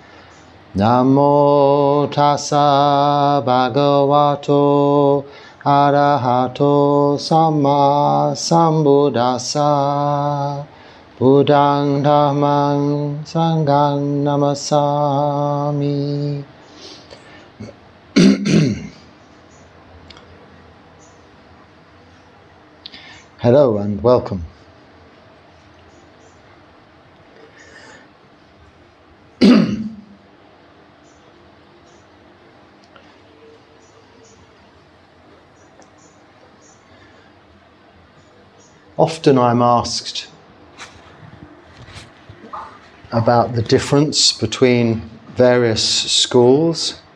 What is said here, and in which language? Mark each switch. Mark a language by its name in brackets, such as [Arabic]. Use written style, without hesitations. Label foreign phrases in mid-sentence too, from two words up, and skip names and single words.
[Pali] Namo tassa bhagavato arahato samma sambuddhassa. Buddhang dhammang sanghang namasami. [English] Hello and welcome. Often I'm asked about the difference between various schools